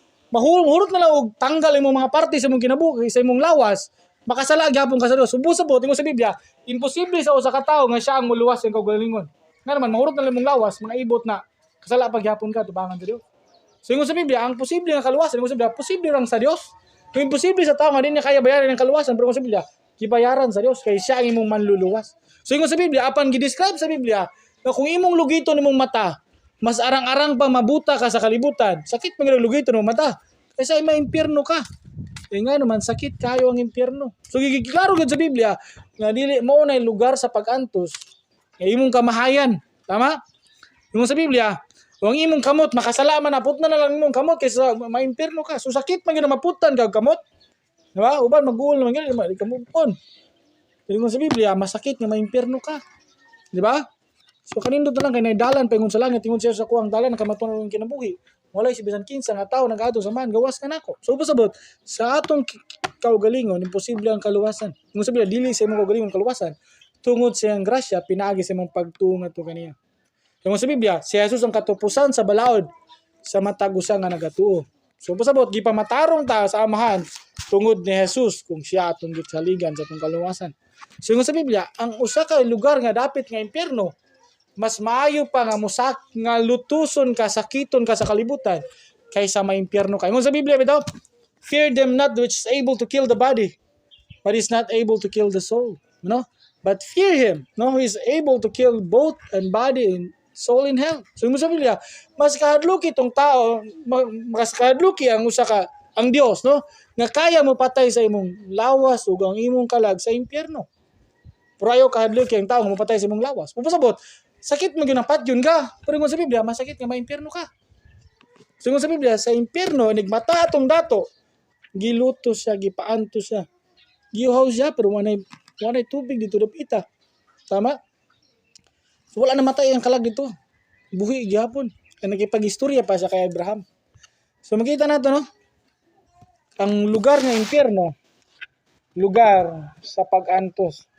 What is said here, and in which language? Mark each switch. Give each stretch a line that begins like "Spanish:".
Cebuano: mahurot na lang og tanggal imong mga parte sa imong kinabuhi sa imong lawas makasala gyapon ka sa Dios subot imo sa Biblia imposible sa usa ka tawo nga siya ang muluwas sa kaugalingon nga naman mahurot na lang imong lawas mga ibot na kasala pa gyapon ka tubangan sa Dios so imo sa Biblia ang posible nga kaluwasan imo sa Biblia posible lang sa Dios kung imposible sa tawo nga di niya kaya bayaran ang kaluwasan pero sa Biblia gibayaran sa Dios kay siya ang imong manluluwas. So ingon sa Biblia apan gi-describe sa Biblia na kung imong lugito nimong mata mas arang-arang pa mabuta ka sa kalibutan. Sakit man ang lugito nimong mata. Kaysa may impyerno ka. Eh nga naman sakit kayo ang impyerno. So giklaro gid sa Biblia nga dili mao nay lugar sa pag-antos kay imong kamahayan. Tama? Ingon sa Biblia kung imong kamot makasala man naput na lang imong kamot kaysa may impyerno ka. So sakit man gyud maputan kag kamot. Diba? Uban mag-uul naman ganyan, di ka move on. Pero kung sa Biblia, masakit nga maimpyerno ka. Diba? So kanindot na lang kay naidalan pa ingon sa langit, ingon siya sa kuwang dalan, nakamatunan ng kinabuhi. Walay si bisan kinsa nga tao nag-ato sa man, gawas ka nako. So pasabot, sa atong kaugalingon, imposible ang kaluwasan. Ingon sa Biblia, dili sa imong kaugalingon kaluwasan, tungod sa iyang grasya, pinaagi sa imong pagtuong ato kaniya. Ingon sa Biblia, si Jesus ang katupusan sa balaod sa matag usa nga nagatuo. So pasabot, gipamatarong ta sa amahan tungod ni Jesus kung siya atong gitsaligan sa atong kaluwasan. So nga sa Biblia, ang usa ka lugar nga dapit nga impyerno, mas maayo pa nga musak nga lutuson ka, sakiton ka sa kalibutan kaysa maimpyerno ka. Ingon sa Biblia bitaw,
English: fear them not which is able to kill the body, but is not able to kill the soul. No? But fear him, no, who is able to kill both and body and soul in hell.
Cebuano: So mo sa Biblia, mas kahadluki itong tao, mas kahadluki ang usa ka ang Dios, no? Nga kaya mo patay sa imong lawas ug ang imong kalag sa impyerno. Pero ayaw kahadluki ang tao nga mapatay sa imong lawas. Pupasabot, sakit mo ginapat yun ka. Pero mo sa Biblia, masakit nga maimpyerno ka. So mo sa Biblia, sa impyerno nigmata atong dato, giluto siya, gipaanto siya. Giuhaw siya pero wanay tubig dito dapita. Tama? So wala na matay ang kalag dito. Buhi gihapon. Kaya nagipag-istorya pa siya kay Abraham. So makita nato no? Ang lugar ng impyerno, lugar sa pag-antos.